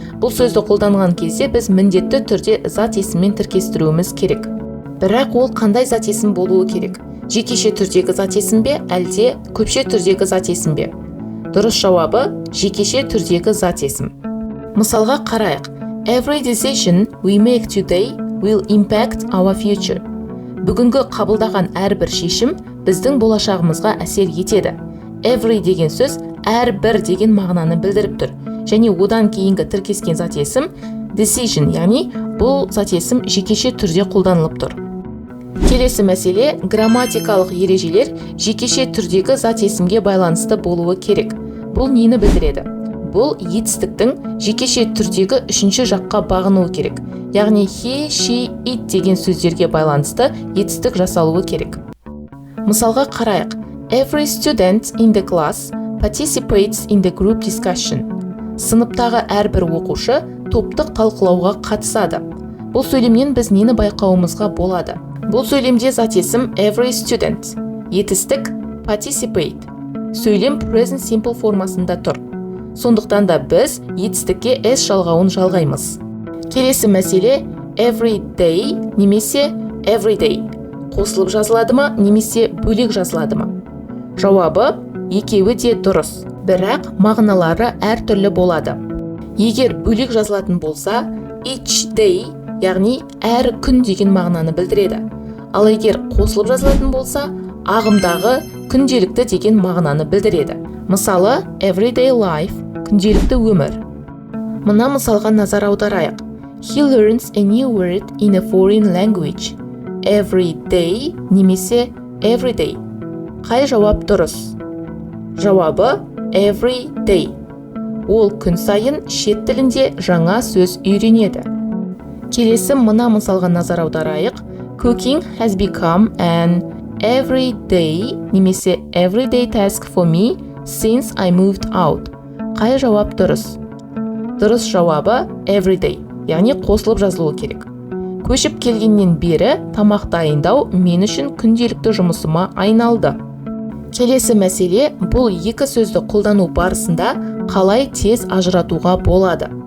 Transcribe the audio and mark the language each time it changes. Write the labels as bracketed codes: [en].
[kk] Бұл сөзді қолданған кезде біз міндетті түрде зат есіммен тіркестіруіміз керек. Бірақ ол қандай зат есім болуы керек? Жекеше түрдегі зат есім бе, әлде көпше түрдегі зат есім бе? Дұрыс жауабы жекеше түрдегі зат есім. Мысалға қарайық. [en] Every decision we make today will impact our future. [kk] Бүгінгі қабылдаған әрбір шешім біздің болашағымызға әсер етеді. Every деген сөз әрбір деген мағынаны білдіріп тұр. Және одан кейінгі тіркескен зат есім decision, яғни бұл зат есім жекеше түрде қолданылып тұр. Келесі мәселе, грамматикалық ережелер жекеше түрдегі зат есімге байланысты болуы керек. Бұл нені білдіреді? Бұл етістіктің жекеше түрдегі үшінші жаққа бағынуы керек. Яғни he, she, it деген сөздерге байланысты етістік жасалуы керек. Мысалға қарайық. [en] Every student in the class participates in the group discussion. [kk] Сыныптағы әрбір оқушы топтық талқылауға қатысады. Бұл сөйлемнен біз нені байқауымызға болады? Бұл сөйлемде зат есім every student, етістік participate, сөйлем present simple формасында тұр. Сондықтан да біз етістікке s жалғауын жалғаймыз. Келесі мәселе every day немесе everyday. Қосылып жазылады ма немесе бөлек жазылады ма? Жауабы екеуі де дұрыс, бірақ мағыналары әртүрлі болады. Егер бөлек жазылатын болса, [en] each day, [kk] яғни әр күн деген мағынаны білдіреді. Ал егер қосылып жазылатын болса, ағымдағы күнделікті деген мағынаны білдіреді. Мысалы, [en] everyday life, [kk] күнделікті өмір. Мына мысалға назар аударайық. [en] He learns a new word in a foreign language. Every day [kk] немесе [en] everyday. [kk] Қай жауап дұрыс? Жауабы every day. Ол күн сайын шет тілінде жаңа сөз үйренеді. Келесі мына мысалға назар аударайық. [en] Cooking has become an everyday [kk] немесе [en] everyday task for me since I moved out. [kk] Қай жауап дұрыс? Дұрыс жауабы everyday, яғни қосылып жазылуы керек. Көшіп келгеннен бері тамақ дайындау мен үшін күнделікті жұмысыма айналды. Келесі мәселе, бұл екі сөзді қолдану барысында қалай тез ажыратуға болады?